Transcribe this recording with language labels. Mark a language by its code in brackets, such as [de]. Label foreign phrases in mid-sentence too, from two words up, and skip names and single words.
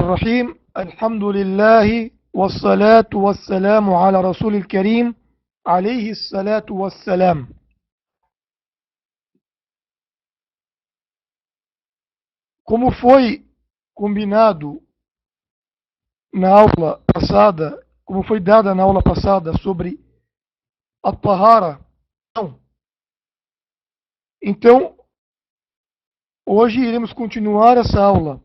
[ar] الرحيم الحمد لله والصلاة والسلام على رسول الكريم عليه الصلاة والسلام. [pt] Como foi combinado na aula passada, como foi dada na aula passada sobre a tahara, então hoje iremos continuar essa aula.